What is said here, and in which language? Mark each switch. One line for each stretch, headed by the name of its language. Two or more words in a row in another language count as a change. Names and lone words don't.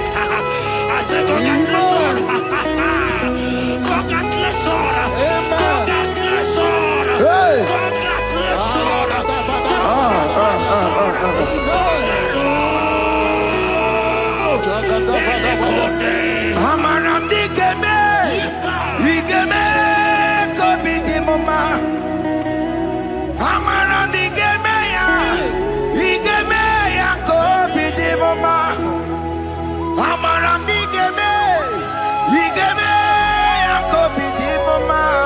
English: I say congratulations. Congratulations. Congratulations. Congratulations.
Igbo: Amaram digeme, digeme, kobi di mama. Amaram digeme ya, digeme ya kobi di mama. Amaram digeme, digeme ya kobi di mama.